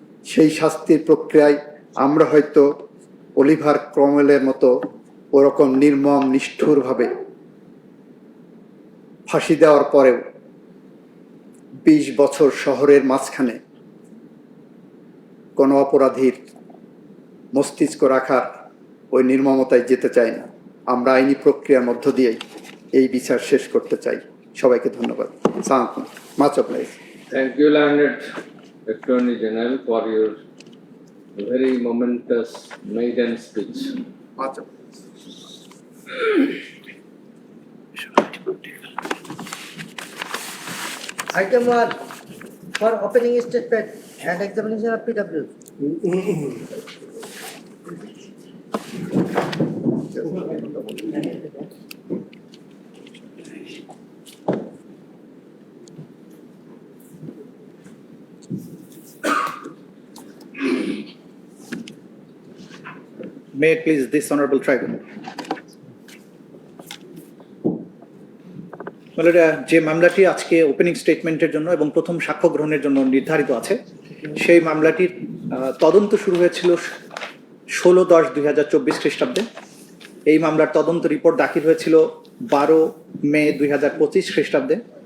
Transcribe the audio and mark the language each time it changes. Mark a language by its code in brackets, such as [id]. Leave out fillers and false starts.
[bn] সেই শাস্তির প্রক্রিয়ায় আমরা হয়তো অলিভার ক্রমওয়েলের মতো ওরকম নির্মম নিষ্ঠুরভাবে ফাঁসি দেওয়ার পরেও 20 বছর শহরের মাঝখানে কোনো অপরাধীর মস্তিষ্ক রাখার ওই নির্মমতায় যেতে চাই না। আমরা আইনি প্রক্রিয়ার মধ্য দিয়েই এই বিচার শেষ করতে চাই। সবাইকে ধন্যবাদ। [en] Much obliged. Thank you, learned Attorney General, for your very momentous maiden speech. Much obliged. Item 1 for opening statement and examination of PW. May it please this honorable tribunal. [bn] যে মামলাটি আজকে ওপেনিং স্টেটমেন্টের জন্য এবং প্রথম সাক্ষ্য গ্রহণের জন্য নির্ধারিত আছে, সেই মামলাটির তদন্ত শুরু হয়েছিল 16/10/2024 খ্রিস্টাব্দে। এই মামলার তদন্ত রিপোর্ট দাখিল হয়েছিল 12 মে 2025 খ্রিস্টাব্দে।